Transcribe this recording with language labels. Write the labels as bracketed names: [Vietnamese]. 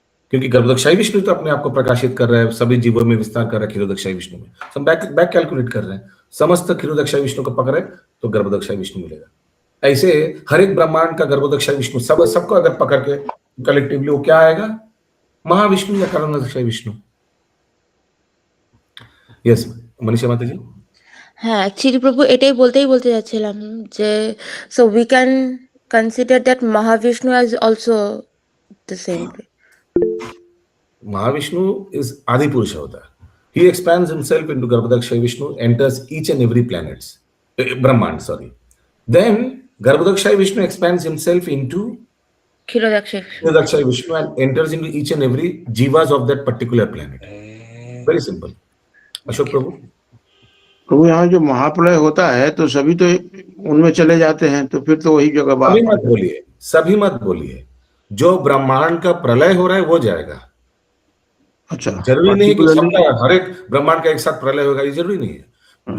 [Hindi] क्योंकि गर्भदक्षाई विष्णु तो अपने आप को प्रकाशित कर रहा है, सभी जीवों में विस्तार कर रहा है क्षीरोदक्षाई विष्णु में। हम बैक कैलकुलेट कर रहे हैं, समस्त क्षीरोदक्षाई विष्णु को पकड़े तो गर्भदक्षाई विष्णु मिलेगा। ऐसे हर एक ब्रह्मांड का गर्भदक्षाई विष्णु सबको अगर पकड़ के कलेक्टिवली वो क्या आएगा? महाविष्णु या कारणोदक्षाई विष्णु। यस मनीषा माता जी। [Bangla] হ্যাঁ অ্যাকচুয়ালি প্রভু এটাই বলতে যাচ্ছিলাম যে [English] So we can consider that Mahavishnu as also the same way. Mahavishnu is Adi Purusha Avatar. He expands himself into Garbhodakshai Vishnu, enters each and every planets, Brahmand, sorry. Then Garbhodakshai Vishnu expands himself into Kshirodakshai Vishnu and enters into each and every jivas of that particular planet. Very simple. Ashok Prabhu. [Hindi] प्रभु यहाँ जो महाप्रलय होता है तो सभी तो उनमें चले जाते हैं, तो फिर तो वही जगह सभी मत बोलिए। जो ब्रह्मांड का प्रलय हो रहा है वो जाएगा। अच्छा, जरूरी नहीं कि सबका हर एक ब्रह्मांड का एक साथ प्रलय होगा, ये जरूरी नहीं है।